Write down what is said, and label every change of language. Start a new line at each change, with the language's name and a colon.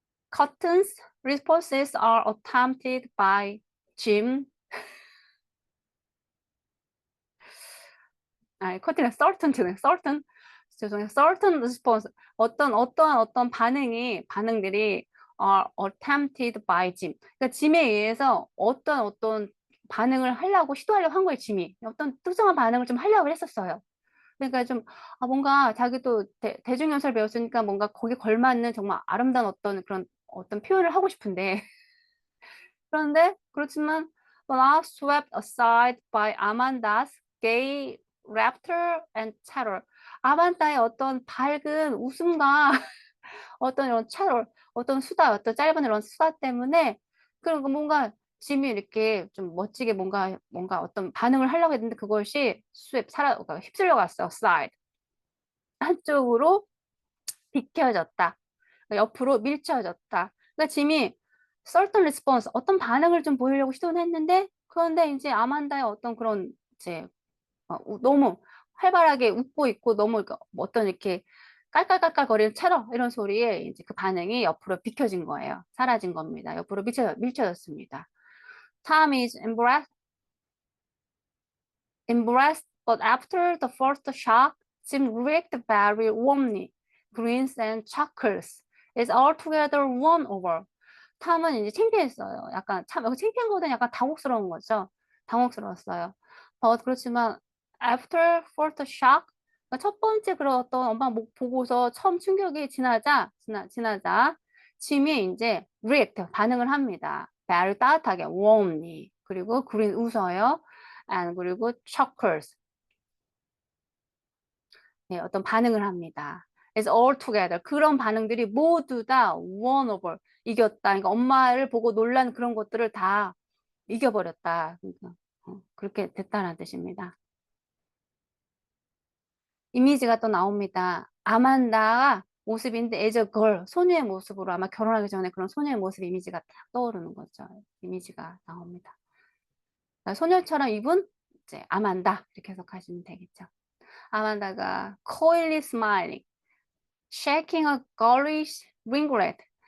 English: Cotton's responses are attempted by Jim.
Korean: 커팅은 certain, certain, 죄송해요.
English: certain response.
Korean: 어떤 반응들이
English: are attempted by Jim.
Korean: 그러니까 짐에 의해서 어떤 반응을 시도하려고 한 거예요, 짐이. 어떤 특정한 반응을 좀 하려고 했었어요. 그러니까 좀, 뭔가 자기도 대중연설 배웠으니까 뭔가 거기에 걸맞는 정말 아름다운 어떤 표현을 하고 싶은데, 그런데 그렇지만
English: but are swept aside by Amanda's gay laughter and chatter.
Korean: 아만다의 어떤 밝은 웃음과 어떤 이런 chatter, 어떤 짧은 이런 수다 때문에 그리고 뭔가 짐이 이렇게 좀 멋지게 뭔가 어떤 반응을 하려고 했는데 그것이 그러니까 휩쓸려 갔어. aside. 한쪽으로 비켜졌다. 옆으로 밀쳐졌다. 그러니까 짐이
English: certain response,
Korean: 어떤 반응을 좀 보이려고 시도는 했는데, 그런데 이제 아만다의 어떤 그런 이제 너무 활발하게 웃고 있고 너무 어떤 이렇게 깔깔깔깔거리는 체러 이런 소리에 이제 그 반응이 옆으로 비켜진 거예요. 사라진 겁니다. 옆으로 밀쳐졌습니다.
English: Tom is embarrassed, but after the first shock, Jim reacted very warmly, grins and chuckles. It's altogether won over.
Korean: 탐은 이제 창피했어요. 약간 여기 창피한 거보다는 약간 당혹스러운 거죠. 당혹스러웠어요. 그렇지만
English: after first shock,
Korean: 그러니까 첫 번째 그런 어떤 엄마 보고서 처음 충격이 지나자 짐이 이제 react 반응을 합니다. very 따뜻하게 warmly 그리고 그린 웃어요. and 그리고 chuckles 네, 어떤 반응을 합니다.
English: It's all together.
Korean: 그런 반응들이 모두 다 won over. 이겼다. 그러니까 엄마를 보고 놀란 그런 것들을 다 이겨버렸다. 그러니까, 그렇게 됐다는 뜻입니다. 이미지가 또 나옵니다. 아만다가 모습인데
English: as a girl,
Korean: 소녀의 모습으로 아마 결혼하기 전에 그런 소녀의 모습 이미지가 딱 떠오르는 거죠. 이미지가 나옵니다. 그러니까 소녀처럼 입은 이제 아만다 이렇게 해석하시면 되겠죠.
English: 아만다가 coyly smiling, shaking a girlish ringlet.